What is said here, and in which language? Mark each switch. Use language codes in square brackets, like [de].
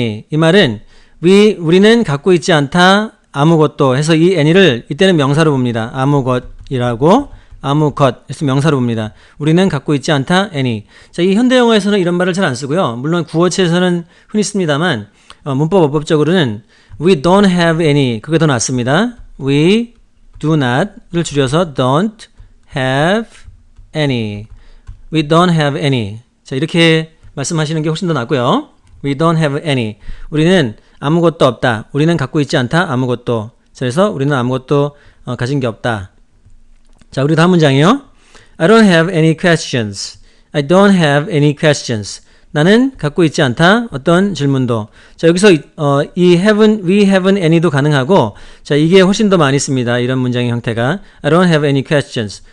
[ko] 이 말은 우리는 갖고 있지 않다 아무것도 해서 이 any를 이때는 명사로 봅니다. 아무것이라고 아무것 해서 명사로 봅니다. 우리는 갖고 있지 않다 any. 자, 이 현대 영어에서는 이런 말을 잘 안 쓰고요. 물론 구어체에서는 흔히 씁니다만 문법 어법적으로는 [en] we don't have any [ko] 그게 더 낫습니다. [en] We do not를 [ko] 줄여서 [en] don't have any. We don't have any. [ko] 자, 이렇게 말씀하시는 게 훨씬 더 낫고요. [en] We don't have any. [ko] 우리는 아무것도 없다. 우리는 갖고 있지 않다. 아무것도. 그래서 우리는 아무것도 가진 게 없다. 자, 우리 다음 문장이요. [en] I don't have any questions. I don't have any questions. [ko] 나는 갖고 있지 않다. 어떤 질문도. 자, 여기서 [en] we haven't any [ko] 도 가능하고 자, 이게 훨씬 더 많이 씁니다. 이런 문장의 형태가 [en] I don't have any questions.